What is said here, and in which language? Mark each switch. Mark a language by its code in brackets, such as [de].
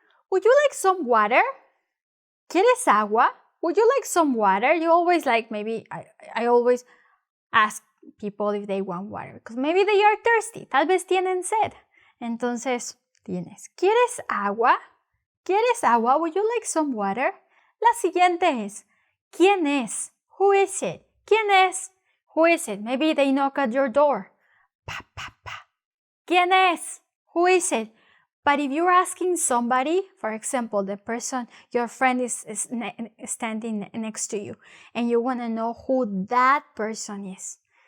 [en] Would you like some water? [es] ¿Quieres agua? [en] Would you like some water? You always maybe I always ask people if they want water because maybe they are thirsty. [es] Tal vez tienen sed. Entonces, ¿quieres agua? ¿Quieres agua? [en] Would you like some water? [es] La siguiente es, ¿quién es? [en] Who is it? [es] ¿Quién es? [en] Who is it? Maybe they knock at your door. Pa, pa, pa. [es] ¿Quién es? [en] Who is it? But if you're asking somebody, for example, the person, your friend is standing next to you, and you want to know who that person is.